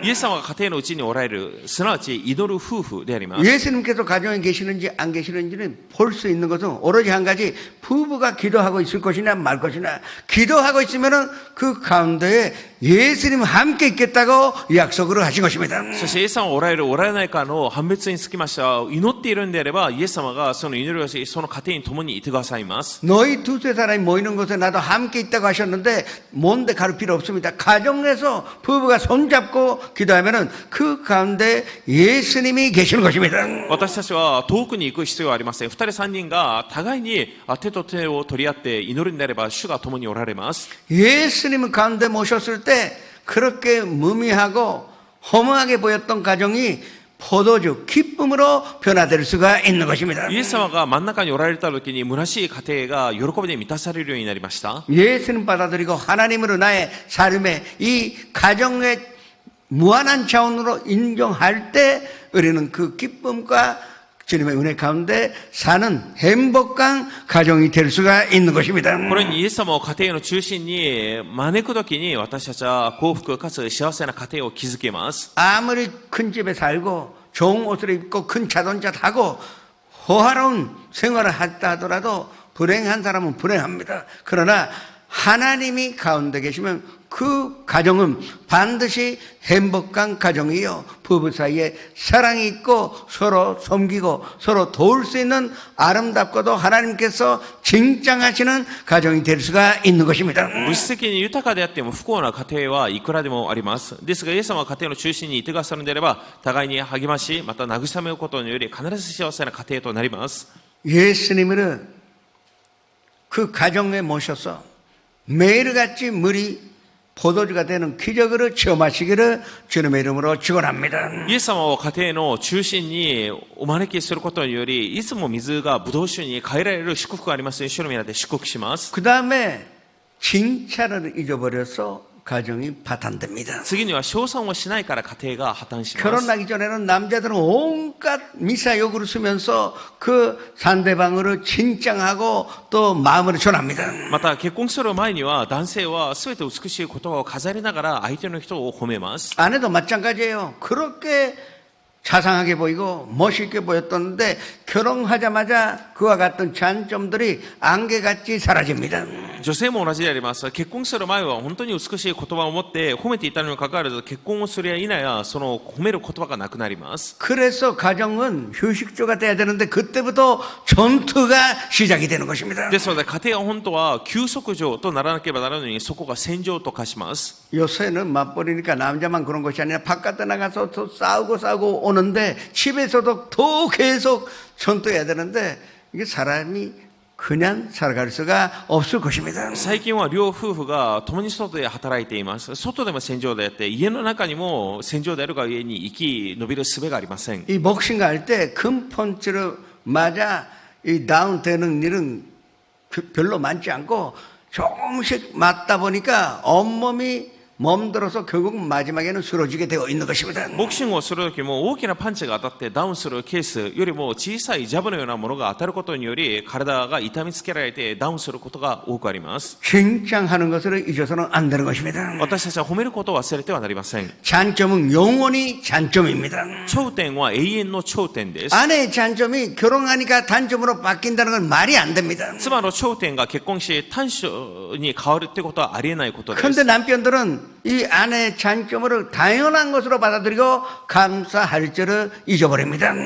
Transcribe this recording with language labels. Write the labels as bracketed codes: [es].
[ja] イエス様が家庭のうちにおられる、すなわち祈る夫婦であります。 [ko] 예수님께서 가정에 계시는지 안 계시는지는 볼 수 있는 것은 오로지 한 가지, 부부가 기도하고 있을 것이냐 말 것이냐. 기도하고 있으면은 그 가운데에 예수님 함께 있겠다고 약속을 하신 것입니다. [ja] そしてイエス様がおられるおられないかの判別につきましては、祈っているんであればイエス様がその祈りをし、その家庭に共にいてくださいます。 [ko] 너희 두세 사람이 모이는 곳에 나도 함께 있다고 하셨는데 뭔데 갈 필요 없습니다. 가정에서 부부가 손잡고 기도하면은 그 가운데 예수님이 계시는 것입니다. [ja] 私たちは遠くに行く必要はありません。二人三人が互いに手と手を取り合って祈るんであれば主が共におられます。 [ko] 예수님을 가운데 모셨을 때 그렇게 무미하고 허무하게 보였던 가정이 포도주, 기쁨으로 변화될 수가 있는 것입니다. [ja] イエス様が真ん中におられた時に虚しい家庭が喜びで満たされるようになりました。 [ko] 예수님 받아들이고 하나님으로 나의 삶의 이 가정의 무한한 차원으로 인정할 때 우리는 그 기쁨과 주님의 은혜 가운데 사는 행복한 가정이 될 수가 있는 것입니다. [ja] これにイエス様を家庭の中心に招く時に私たちは幸福かつ幸せな家庭を築けます。 [ko] 아무리 큰 집에 살고 좋은 옷을 입고 큰 자동차 타고 호화로운 생활을 했다 하더라도 불행한 사람은 불행합니다. 그러나 하나님이 가운데 계시면 그 가정은 반드시 행복한 가정이요, 부부 사이에 사랑이 있고 서로 섬기고 서로 도울 수 있는 아름답고도 하나님께서 칭찬하시는 가정이 될 수가 있는 것입니다. [ja] 物質的に豊かであっても不幸な家庭はいくらでもあります。ですがイエス様は家庭の中心にいてくださるのであれば互いに励まし、また慰めることにより必ず幸せな家庭となります。 [ko] 예수님을 그 가정에 모셔서 매일같이 물이 포도주가 되는 기적으로 체험하시기를 주님의 이름으로 축원합니다. [ja] イエス様を家庭の中心にお招きすることにより、いつも水がブドウ酒に変えられる祝福がありますように主の皆で祝福します。 [ko] 그 다음에 칭찬을 잊어버려서 가정이 파탄됩니다. [ja] 次には称賛をしないから家庭が破綻します。 [ko] 결혼하기 전에는 남자들은 온갖 미사욕을 쓰면서 그 상대방을 칭찬하고 또 마음을 전합니다. [ja] また結婚する前には男性は全て美しい言葉を飾りながら相手の人を褒めます。 [ko] 아내도 마찬가지예요. 그렇게 자상하게 보이고 멋있게 보였던데 결혼하자마자 그와 같은 장점들이 안개같이 사라집니다. [ja] 女性も同じであります。結婚する前は本当に美しい言葉を持って褒めていたにもかかわらず、結婚をするや否やその褒める言葉がなくなります。 [ko] 그래서 가정은 휴식조가 돼야 되는데 그때부터 전투가 시작이 되는 것입니다. [ja] ですので家庭は本当は休息所とならなければならないのに、そこが戦場と化します。 [ko] 요새는 맞벌이니까 남자만 그런 것이 아니라 바깥에 나가서 더 싸우고 오는데 집에서도 더 계속 전투해야 되는데 이게 사람이 그냥 살아갈 수가 없을 것입니다. [ja] 最近は両夫婦が共に外で働いています。外でも戦場であって、家の中にも戦場であるがゆえに生き延びる術がありません。 [ko] 이 복싱 갈 때 큰 펀치를 맞아 이 다운되는 일은 별로 많지 않고 조금씩 맞다 보니까 온몸이 몸들어서 결국 마지막에는 쓰러지게 되어 있는 것입니다. [ja] ボクシングをする時も大きなパンチが当たってダウンするケースよりも小さいジャブのようなものが当たることにより体が痛みつけられてダウンすることが多くあります。 [ko] 칭찬하는 것을 잊어서는 안 되는 것입니다. [ja] 私たちは褒めることを忘れてはなりません。 [ko] 장점은 영원히 장점입니다. [ja] 頂点は永遠の頂点です。 [ko] 아내의 장점이 결혼하니까 단점으로 바뀐다는 건 말이 안 됩니다. [ja] 妻の頂点が結婚し短所に変わるってことはありえないことです。 [ko] 그런데 남편들은 이 아내의 장점을 당연한 것으로 받아들이고 감사할 줄을 잊어버립니다.